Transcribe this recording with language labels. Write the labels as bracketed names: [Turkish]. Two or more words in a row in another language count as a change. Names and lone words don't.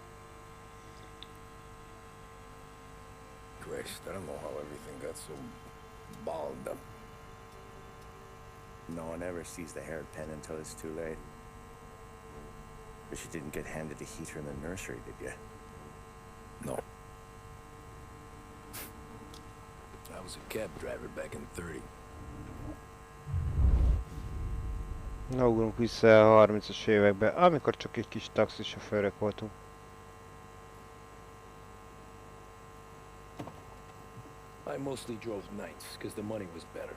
[English] Christ, I don't know how everything got so balled up. No one ever sees the hairpin until it's too late. But you didn't get handed a heater in the nursery, did you? No. I was a cab driver back in 30. [Hungarian] Na, ugrunk vissza a 30-as évekbe, amikor csak egy kis taxisofőrök voltunk. [English] I mostly drove nights because the money was better.